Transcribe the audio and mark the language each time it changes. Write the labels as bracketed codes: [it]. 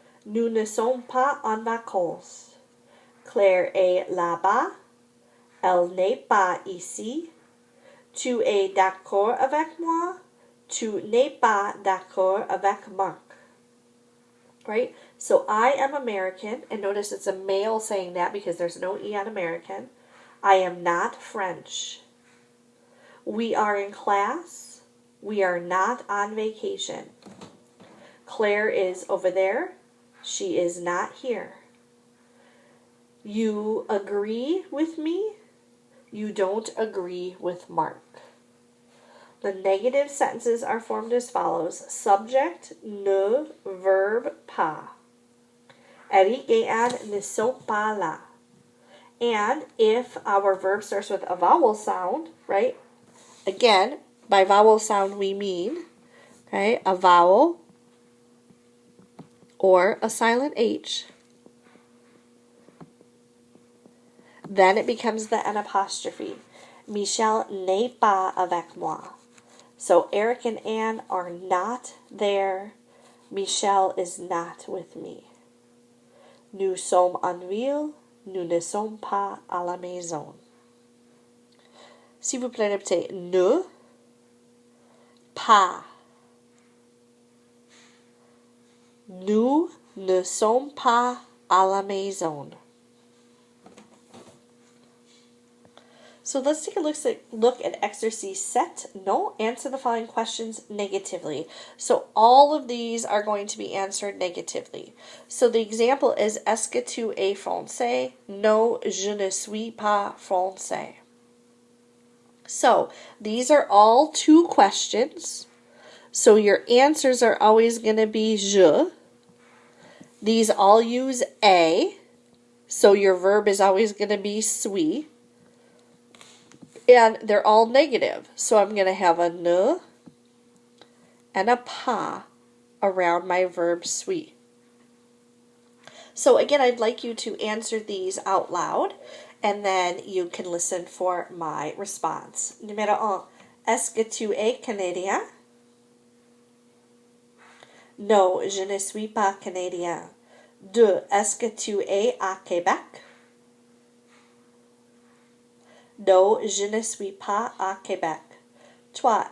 [fr] Nous ne sommes pas en vacances. Claire est là-bas. Elle n'est pas ici. Tu es d'accord avec moi? Tu n'es pas d'accord avec Marc. [en] Right? So I am American, and notice it's a male saying that because there's no E on American. I am not French. We are in class. We are not on vacation. Claire is over there. She is not here. You agree with me? You don't agree with Mark. The negative sentences are formed as follows. Subject, ne, verb, pas. [fr] Eric et Anne ne sont pas là. [en] And if our verb starts with a vowel sound, right? Again, by vowel sound we mean, okay, a vowel or a silent H. Then it becomes the N apostrophe. [fr] Michel n'est pas avec moi. [en] So Eric and Anne are not there. Michel is not with me. [fr] Nous sommes en ville. Nous ne sommes pas à la maison. S'il vous plaît, répétez ne, pas. Nous ne sommes pas à la maison. [en] So let's take a look at exercise 7. No, answer the following questions negatively. So all of these are going to be answered negatively. So the example is, [fr] est-ce que tu es français? No, je ne suis pas français. [en] So these are all two questions. So your answers are always going to be je. These all use a. So your verb is always going to be suis. And they're all negative. So I'm going to have a ne and a pas around my verb suis. So again, I'd like you to answer these out loud, and then you can listen for my response. [fr] Numéro 1. Est-ce que tu es Canadien? Non, je ne suis pas Canadien. 2. Est-ce que tu es à Québec? Non, je ne suis pas à Québec. 3.